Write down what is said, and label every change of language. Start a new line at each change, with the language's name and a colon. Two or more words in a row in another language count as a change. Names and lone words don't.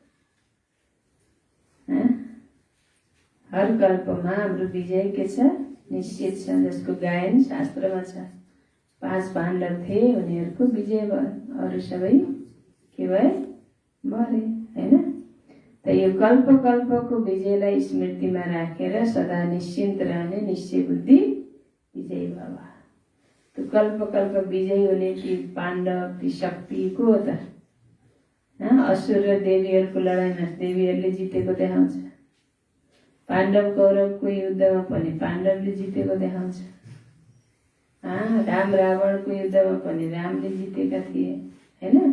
Nepali: हर कल्पमा हाम्रो विजय के छ? निश्चित छ, जसको गायन शास्त्रमा छ। 5 पाण्डव थिए, उनीहरूको विजय भयो, अरू सबै के भए? मरे, हैन? त यो कल्प कल्पको विजयलाई स्मृतिमा राखेर सदा निश्चिन्त रहने निश्चय बुद्धि विजयी भव। तो कल्प कल्प विजयी हुने ती पाण्डव, ती शक्ति को हो त? असुर र देवीहरूको लडाईँमा देवीहरूले जितेको देखाउँछ। पाण्डव कौरवको युद्धमा पनि पाण्डवले जितेको देखाउँछ। राम रावणको युद्धमा पनि रामले जितेका थिए, हैन?